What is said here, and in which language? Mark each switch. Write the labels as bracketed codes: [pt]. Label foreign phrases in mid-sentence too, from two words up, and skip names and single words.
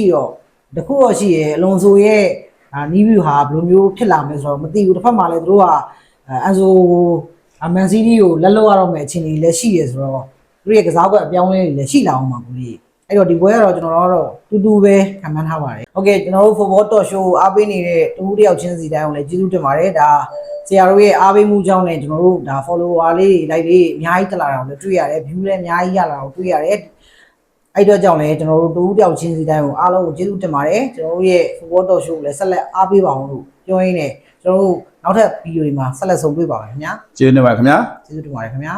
[my] တော့တခုတော့ရှိရဲ့အလွန်ဆိုရဲ့နီးဗျူဟာဘယ်လိုမျိုးဖြစ်လာမလဲဆိုတော့မသိဘူးတစ်ဖက်မှာလည်းသူတို့ကအန်ဆိုမန်စီးတီးကိုလက်လွတ်ရတော့မယ့်အခြေအနေလည်း ရှိရဆိုတော့သူရဲ့ကစားကွက်အပြောင်းလဲတွေလည်းရှိလာအောင်ပါဘူးလေအဲ့တော့ဒီပွဲကတော့ကျွန်တော်တို့တူတူပဲခံမှန်းထားပါတယ်โอเคကျွန်တော်တို့ football talk show ကိုအားပေးနေတဲ့တူတူတယောက်ချင်းစီတိုင်းကိုလည်းကျေးဇူးတင်ပါတယ်ဒါဆရာတို့ရဲ့အားပေးမှုကြောင့်လည်းကျွန်တော်တို့ဒါ follower လေး like လေးအများကြီးတက်လာတာကိုလည်းတွေ့ရတယ် view လည်းအများကြီးရလာတာကိုတွေ့ရတယ်အဲ့တော့ကြောင့်လည်းကျွန်တော်တို့တူတူတယောက်ချင်းစီတိုင်းကိုအားလုံးကိုကျေးဇူးတင်ပါတယ်ကျွန်တော်တို့ရဲ့ football talk show ကိုလည်းဆက်လက်အားပေးပါအောင်လို့ပြောရင်းနဲ့ကျွန်တော်တို့နောက်ထပ်ဗီဒီယိုတွေမှာဆက်လက်ဆုံတွေ့ပါမယ်ခင်ဗျာ ကျေးဇူးတင်ပါတယ်ခင်ဗျာ ကျေးဇူးတင်ပါတယ်ခင်ဗျာ